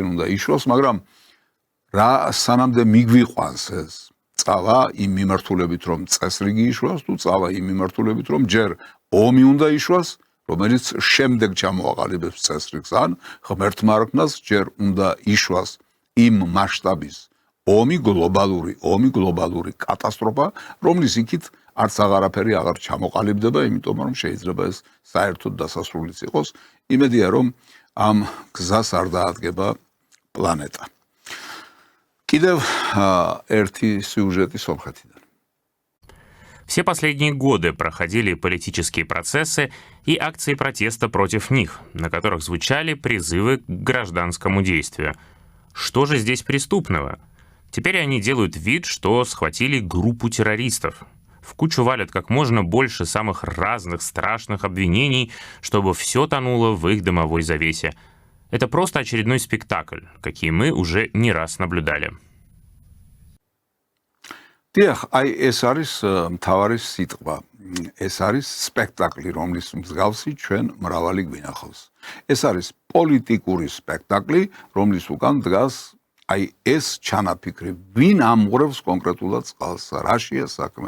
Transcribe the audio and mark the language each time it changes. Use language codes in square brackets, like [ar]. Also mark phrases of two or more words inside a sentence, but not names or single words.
[ka] უნდა იშლოს, მაგრამ რა სანამდე მიგვიყვანს ეს წავა იმ მიმართულებით რომ წესრიგი იშლოს თუ წავა იმ მიმართულებით რომ ჯერ ომი უნდა იშლოს, რომელიც შემდეგ ჩამოაყალიბებს წესრიგს, ან ღმერთმა რქმას ჯერ უნდა იშლოს იმ მასშტაბის ომი, გლობალური კატასტროფა, რომლის იქით არც აღარაფერი აღარ ჩამოყალიბდება, იმიტომ რომ შეიძლება ეს საერთოდ დასასრულიც იყოს. იმედია რომ ამ გზას არ დაადგება პლანეტა. კიდევ ერთი სიუჟეტი სომხეთიდან. [ru] Все последние годы проходили политические процессы и акции протеста против них, на которых звучали призывы к гражданскому действию. Что же здесь преступного? Теперь они делают вид, что схватили группу террористов. В кучу валят как можно больше самых разных страшных обвинений, чтобы все тонуло в их дымовой завесе. Это просто очередной спектакль, какие мы уже не раз наблюдали. [ka] დიახ, აი ეს არის მთავარი სიტყვა. ეს არის სპექტაკლი, რომლის მსგავსი ჩვენ მრავალი გვინახავს. ეს არის პოლიტიკური სპექტაკლი, რომლის უკან დგას აი ეს ჩანაფიქრი, ვინ ამღვრევს კონკრეტულად წყალს, რაშია საქმე.